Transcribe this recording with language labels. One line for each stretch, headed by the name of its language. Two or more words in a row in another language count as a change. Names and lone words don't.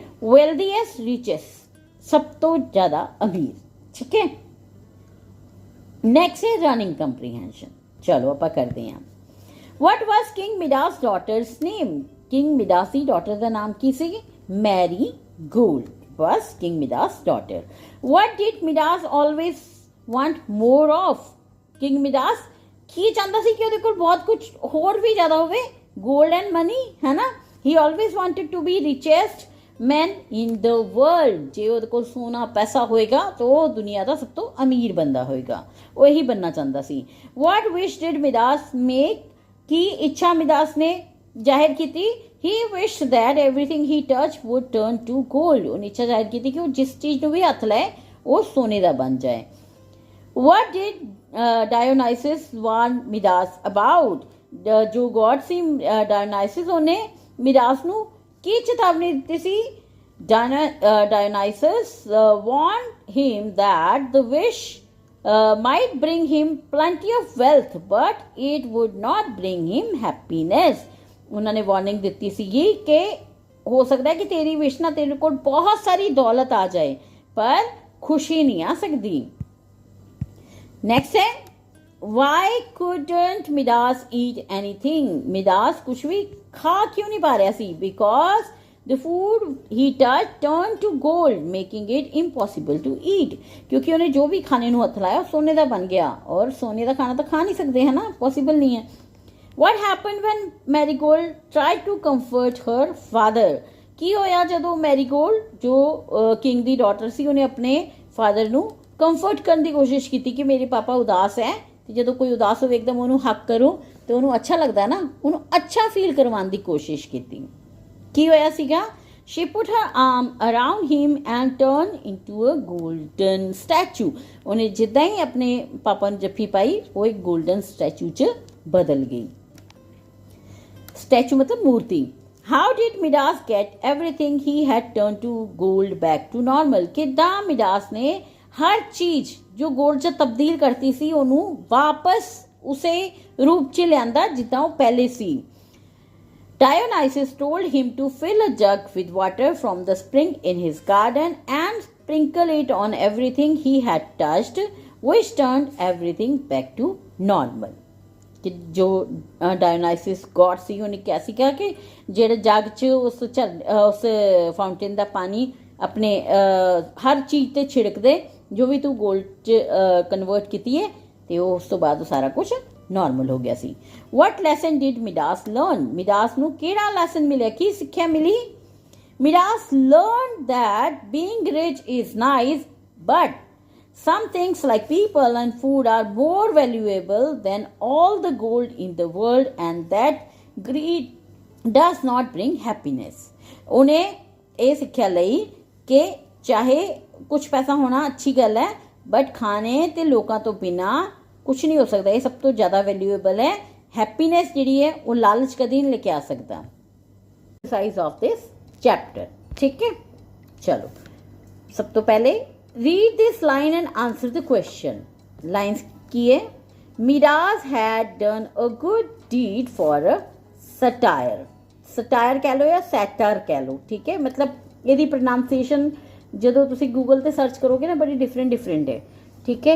English: wealthiest, richest,
Hindi: सब तो ज्यादा अमीर, ठीक है। नेक्स्ट है
English: running comprehension.
Hindi: चलो आप करते हैं।
English: What was King Midas' daughter's name?
Hindi: किंग मिडास की डॉटर का नाम
Punjabi: ਕੀ ਸੀ?
English: मैरी गोल्ड was King Midas' daughter. What did Midas always want more of?
Punjabi: King Midas ਕੀ ਚਾਹੁੰਦਾ ਸੀ ਕਿ ਉਹਦੇ ਕੋਲ ਬਹੁਤ ਕੁਝ ਹੋਰ ਵੀ ਜ਼ਿਆਦਾ ਹੋਵੇ,
English: gold and money,
Punjabi: ਹੈ ਨਾ।
English: He always wanted to be richest man in the world.
Punjabi: ਜੇ ਉਹਦੇ ਕੋਲ ਸੋਨਾ ਪੈਸਾ ਹੋਏਗਾ ਤਾਂ ਉਹ ਦੁਨੀਆ ਦਾ ਸਭ ਤੋਂ ਅਮੀਰ ਬੰਦਾ ਹੋਏਗਾ, ਉਹ ਇਹੀ ਬਣਨਾ ਚਾਹੁੰਦਾ ਸੀ।
English: What wish did Midas make?
Punjabi: ਕੀ ਇੱਛਾ ਮਿਡਾਸ ਨੇ ਜ਼ਾਹਿਰ ਕੀਤੀ?
English: He wished that everything he touched would turn to gold.
Punjabi: ਉਹਨੇ ਇੱਛਾ ਜ਼ਾਹਿਰ ਕੀਤੀ ਕਿ ਉਹ ਜਿਸ ਚੀਜ਼ ਨੂੰ ਵੀ ਹੱਥ ਲਾਏ ਉਹ ਸੋਨੇ ਦਾ ਬਣ ਜਾਏ।
English: What did Dionysus warn Midas about?
Punjabi: ਜੋ ਗॉड ਸੀ Dionysus, ਉਹਨੇ ਮਿਡਾਸ ਨੂੰ ਕੀ ਚੇਤਾਵਨੀ ਦਿੱਤੀ ਸੀ?
English: Dionysus warned him that the wish might bring him plenty of wealth, but it would not bring him happiness.
Punjabi: ਉਹਨਾਂ ਨੇ ਵਾਰਨਿੰਗ ਦਿੱਤੀ ਸੀਗੀ ਕਿ ਹੋ ਸਕਦਾ ਹੈ ਕਿ ਤੇਰੀ ਵਿਸ਼ ਨਾਲ ਤੇਰੇ ਕੋਲ ਬਹੁਤ ਸਾਰੀ ਦੌਲਤ ਆ ਜਾਏ ਪਰ ਖੁਸ਼ੀ ਨਹੀਂ ਆ ਸਕਦੀ।
English: ਨੈਕਸਟ ਹੈ ਵਾਈ couldn't Midas eat anything?
Punjabi: ਮਿਡਾਸ ਕੁਛ ਵੀ ਖਾ ਕਿਉਂ ਨਹੀਂ ਪਾ ਰਿਹਾ ਸੀ?
English: ਬਿਕੋਜ਼ the food he touched turned to gold, making it impossible to eat.
Punjabi: ਕਿਉਂਕਿ ਉਹਨੇ ਜੋ ਵੀ ਖਾਣੇ ਨੂੰ ਹੱਥ ਲਾਇਆ ਉਹ ਸੋਨੇ ਦਾ ਬਣ ਗਿਆ, ਔਰ ਸੋਨੇ ਦਾ ਖਾਣਾ ਤਾਂ ਖਾ ਨਹੀਂ ਸਕਦੇ, ਹੈ ਨਾ, ਪੋਸੀਬਲ ਨਹੀਂ ਹੈ।
English: What happened when Marigold tried to comfort her father?
Punjabi: ਕੀ ਹੋਇਆ ਜਦੋਂ ਮੈਰੀਗੋਲਡ ਜੋ ਕਿੰਗ ਦੀ ਡਾਟਰ ਸੀ ਉਹਨੇ ਆਪਣੇ ਫਾਦਰ ਨੂੰ ਕੰਫਰਟ ਕਰਨ ਦੀ ਕੋਸ਼ਿਸ਼ ਕੀਤੀ ਕਿ ਮੇਰੇ ਪਾਪਾ ਉਦਾਸ ਹੈ, ਤੇ ਜਦੋਂ ਕੋਈ ਉਦਾਸ ਹੋਵੇ ਇੱਕਦਮ ਉਹਨੂੰ ਹੱਕ ਕਰੋ ਤੇ ਉਹਨੂੰ ਅੱਛਾ ਲੱਗਦਾ ਨਾ, ਉਹਨੂੰ ਅੱਛਾ ਫੀਲ ਕਰਵਾਉਣ ਦੀ ਕੋਸ਼ਿਸ਼ ਕੀਤੀ। ਕੀ ਹੋਇਆ ਸੀਗਾ?
English: She put her arm around him and turned into a golden statue.
Punjabi: ਉਹਨੇ ਜਿੱਦਾਂ ਹੀ ਆਪਣੇ ਪਾਪਾ ਨੂੰ ਜੱਫੀ ਪਾਈ ਉਹ ਇੱਕ
English: golden statue
Punjabi: 'ਚ ਬਦਲ ਗਈ।
Hindi: स्टैचू मतलब मूर्ति।
English: How did Midas get everything he had turn to gold back to normal?
Punjabi: ਕਿੱਦਾਂ ਮਿਡਾਸ ਨੇ ਹਰ ਚੀਜ਼ ਜੋ ਗੋਲਡ 'ਚ ਤਬਦੀਲ ਕਰਤੀ ਸੀ ਓਹਨੂੰ ਵਾਪਸ ਉਸੇ ਰੂਪ 'ਚ ਲਿਆਂਦਾ ਜਿੱਦਾਂ ਓਹ ਪਹਿਲੇ ਸੀ।
English: Dionysus told him to fill a jug with water from the spring in his garden and sprinkle it on everything he had touched, which turned everything back to normal.
Punjabi: ਕਿ ਜੋ ਡਾਇਓਨਾਈਸਿਸ ਗॉड ਸੀ ਉਹਨੇ ਕਿਹਾ ਸੀਗਾ ਕਿ ਜਿਹੜੇ ਜੱਗ 'ਚ ਉਸ ਫਾਊਂਟੇਨ ਦਾ ਪਾਣੀ ਆਪਣੇ ਹਰ ਚੀਜ਼ ਤੇ ਛਿੜਕ ਦੇ, ਜੋ ਵੀ ਤੂੰ ਗੋਲਡ 'ਚ ਕਨਵਰਟ ਕੀਤੀ ਹੈ, ਤੇ ਉਹ ਉਸ ਤੋਂ ਬਾਅਦ ਉਹ ਸਾਰਾ ਕੁਝ ਨਾਰਮਲ ਹੋ ਗਿਆ ਸੀ।
English: What lesson did Midas learn?
Punjabi: ਮਿਡਾਸ ਨੂੰ ਕਿਹੜਾ ਲੈਸਨ ਮਿਲਿਆ, ਕੀ ਸਿੱਖਿਆ ਮਿਲੀ?
English: Midas learn that being rich is nice, but some things like people and food are more valuable than all the gold in the world, and that greed does not bring happiness.
Punjabi: ਉਹਨੇ ਇਹ ਸਿੱਖਿਆ ਲਈ ਕਿ ਚਾਹੇ ਕੁਝ ਪੈਸਾ ਹੋਣਾ ਅੱਛੀ ਗੱਲ ਹੈ, ਬਟ ਖਾਣੇ ਤੇ ਲੋਕਾਂ ਤੋਂ ਬਿਨਾ ਕੁਝ ਨਹੀਂ ਹੋ ਸਕਦਾ, ਇਹ ਸਭ ਤੋਂ ਜ਼ਿਆਦਾ ਵੈਲਿਊਏਬਲ ਹੈ। ਹੈਪੀਨੈਸ ਜਿਹੜੀ ਹੈ ਉਹ ਲਾਲਚ ਕਦੀ ਨਹੀਂ ਲੈ ਕੇ ਆ ਸਕਦਾ।
English: size of this chapter,
Punjabi: ਠੀਕ ਹੈ। ਚਲੋ ਸਭ ਤੋਂ ਪਹਿਲੇ
English: read this line and answer the question.
Hindi: Lines की है?
English: Midas had done a good deed for a satire.
Hindi: Satire कह लो या satire कह लो, ठीक है। मतलब यदि pronunciation
Punjabi: ਜਦੋਂ ਤੁਸੀਂ ਗੂਗਲ ਤੇ ਸਰਚ ਕਰੋਗੇ ਨਾ ਬੜੀ
Hindi: डिफरेंट है, ठीक है।